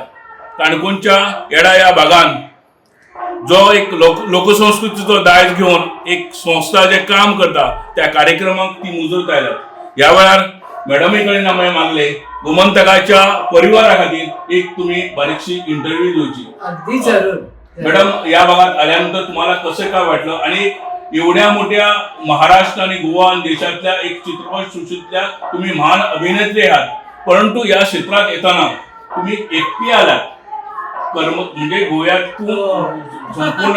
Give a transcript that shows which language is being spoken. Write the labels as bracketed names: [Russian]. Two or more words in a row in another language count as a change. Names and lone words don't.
[Konkani] काणकोणच्या येडा ह्या भागान जो एक लोकसंस्कृतीचो दायज घेवन एक संस्था जे काम करता त्या कार्यक्रमाक ती मुजरत आयल्यात. ह्या वेळार मॅडमी कडेन हांवें मागले गोमंतकाच्या परिवारा खातीर एक तुमी बारीकशी इंटरव्यू दिवची. [Marathi] अगदी जरूर. मॅडम ह्या भागात आल्यानंतर तुम्हाला कसं काय वाटलं आणि एवढ्या मोठ्या महाराष्ट्र आणि गोवा आणि देशातल्या एक चित्रपट सृष्टीतल्या तुम्ही महान अभिनेत्री आहात परंतु या क्षेत्रात येताना तुम्ही एकटी आलात. कर्म म्हणजे गोव्यातून संपूर्ण